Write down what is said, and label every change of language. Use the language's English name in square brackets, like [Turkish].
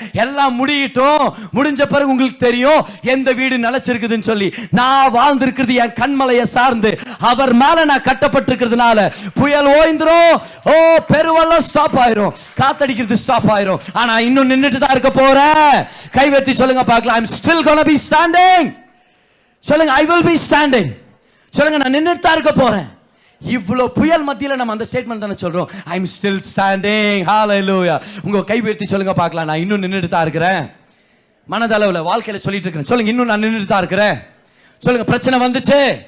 [Tamil] எல்லாம் முடியட்டும், முடிஞ்ச பிறகு உங்களுக்கு தெரியும் எந்த வீடு நிலைச்சிருக்குதுன்னு சொல்லி. நான் வாழ்ந்திருக்கிறது என் கண்மலையை சார்ந்து, அவர் மேல நான் கட்டப்பட்டிருக்கிறதுனால புயல் ஓய்ந்துரும், ஓ பெருவெல்லாம் ஸ்டாப் ஆயிரும், காத்தடிக்கிறது ஸ்டாப் ஆயிரும். ஆனா இன்னும் நின்றுட்டு தான் இருக்க போறேன். கைவெத்தி சொல்லுங்க பார்க்கலாம். [English] I'm still gonna be standing. சொல்லுங்க, I will be standing. [Tamil] சொல்லுங்க, நான் நின்னுட்டு தான் இருக்க போறேன். இவ்வளவு புயல் மத்தியில நம்ம அந்த ஸ்டேட்மெண்ட் தானே சொல்றோம். [English] I'm still standing. [Tamil] Hallelujah. உங்க கைவெத்தி சொல்லுங்க பார்க்கலாம், நான் இன்னும் நின்னுட்டு தான் இருக்கிறேன். மனதளவில் வாழ்க்கையில் சொல்லிட்டு இருக்கிறேன். சொல்லுங்க, இன்னும் நான் நின்றுட்டு தான் இருக்கிறேன். சொல்லுங்க, பிரச்சனை வந்துச்சு.